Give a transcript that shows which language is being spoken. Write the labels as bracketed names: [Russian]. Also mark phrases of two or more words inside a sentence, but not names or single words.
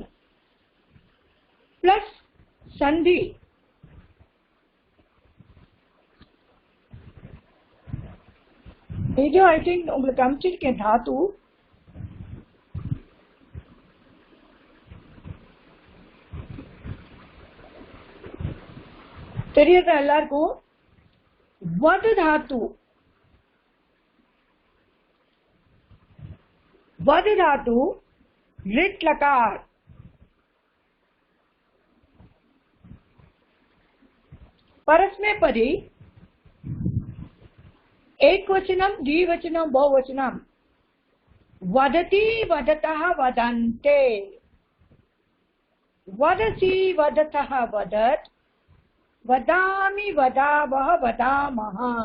[Tamil] பிளஸ் சந்தி, இது [English] I think [Tamil] உங்களுக்கு அனுப்பிச்சிருக்கேன். தாத்து தெரியுதா எல்லாருக்கும்? [Sanskrit] वद् धातु, वद धातु लिट लकार, परस्मैपदी एक वचनम द्विवचनम बहुवचनम, वदति वदतः वदन्ते, वदसि वदतः वदत्, वदामि वदावः वदामः।